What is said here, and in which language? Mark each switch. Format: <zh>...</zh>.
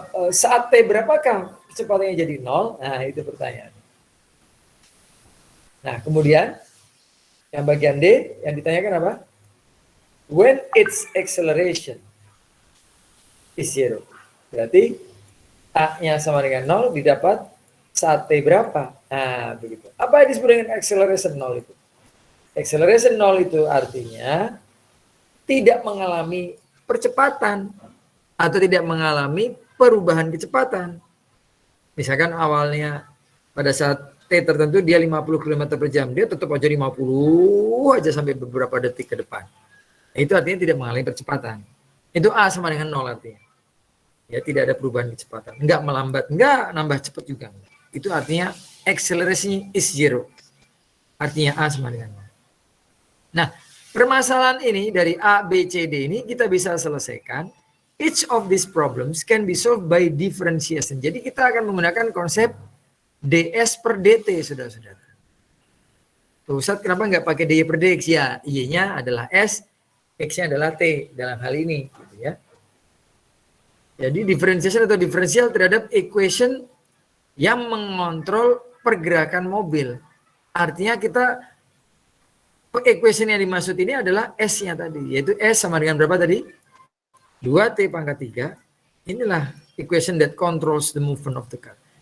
<id>Saat T berapakah kecepatannya jadi 0? Nah, itu pertanyaan. Nah, kemudian yang bagian D yang ditanyakan apa?</id> <en>When its acceleration is 0.</en> <id>Berarti A-nya sama dengan 0 didapat saat T berapa? Nah, begitu. Apa yang disebut dengan acceleration 0 itu? Acceleration 0 itu artinya tidak mengalami percepatan atau tidak mengalami perubahan kecepatan. Misalkan awalnya pada saat T tertentu dia 50 km per jam, dia tetap aja 50 aja sampai beberapa detik ke depan. Itu artinya tidak mengalami percepatan. Itu A sama dengan 0 artinya. Ya, tidak ada perubahan kecepatan. Enggak melambat, enggak nambah cepat juga. Itu artinya</id> <en>acceleration is 0.</en> <id>Artinya A sama dengan 0. Nah, permasalahan ini dari A, B, C, D ini kita bisa selesaikan.</id> <en>Each of these problems can be solved by differentiation.</en> <id>Jadi kita akan menggunakan konsep DS per DT, saudara-saudara. Ustadz, kenapa nggak pakai DY per DX? Ya, Y-nya adalah S, X-nya adalah T dalam hal ini. Gitu ya. Jadi differentiation atau diferensial terhadap equation yang mengontrol pergerakan mobil. Artinya kita equation yang dimaksud ini adalah S-nya tadi, yaitu S sama dengan berapa tadi? 2T pangkat 3. Inilah</id> <en>equation that controls the movement of the car.</en>